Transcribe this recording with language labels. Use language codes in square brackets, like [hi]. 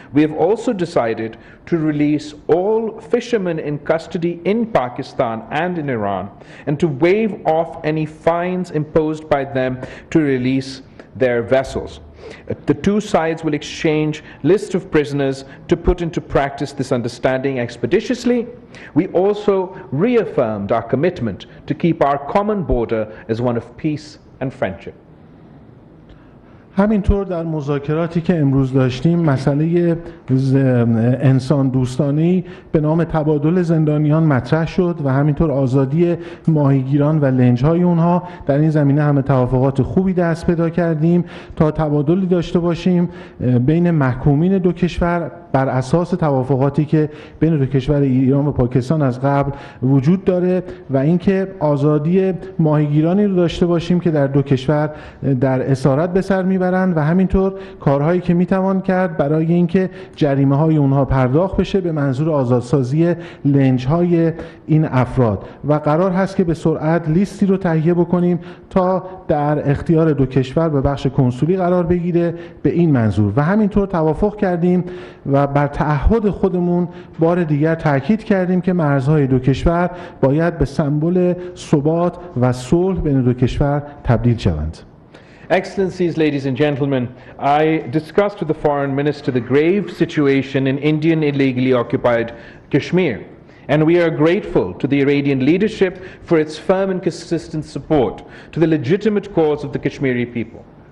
[en] We have also decided to release all fishermen in custody in Pakistan and in Iran, and to waive off any fines imposed by them to release their vessels. The two sides will exchange lists of prisoners to put into practice this understanding expeditiously. We also reaffirmed our commitment to keep our common border as one of peace and friendship. [fa] همینطور در مذاکراتی که امروز داشتیم مسئله انسان دوستانه‌ای به نام تبادل زندانیان مطرح شد و همینطور آزادی ماهیگیران و لنج‌های اونها. در این زمینه همه توافقات خوبی دست پیدا کردیم تا تبادلی داشته باشیم بین محکومین دو کشور بر اساس توافقاتی که بین دو کشور ایران و پاکستان از قبل وجود داره، و اینکه آزادی ماهیگیرانی رو داشته باشیم که در دو کشور در اسارت به سر میبرند و همینطور کارهایی که میتوان کرد برای اینکه جریمه های اونها پرداخت بشه به منظور آزادسازی لنج های این افراد. و قرار هست که به سرعت لیستی رو تهیه بکنیم تا در اختیار دو کشور به بخش کنسولی قرار بگیره به این منظور. و همینطور توافق کردیم و بر تعهد خودمون بار دیگر تاکید کردیم که مرزهای دو کشور باید به سمبل ثبات و صلح بین دو کشور تبدیل شوند. [en] Excellencies, ladies and gentlemen, I discussed with the Foreign Minister the grave situation in Indian illegally occupied Kashmir, and we are grateful to the Iranian leadership for its firm and consistent support to the legitimate cause of the Kashmiri people.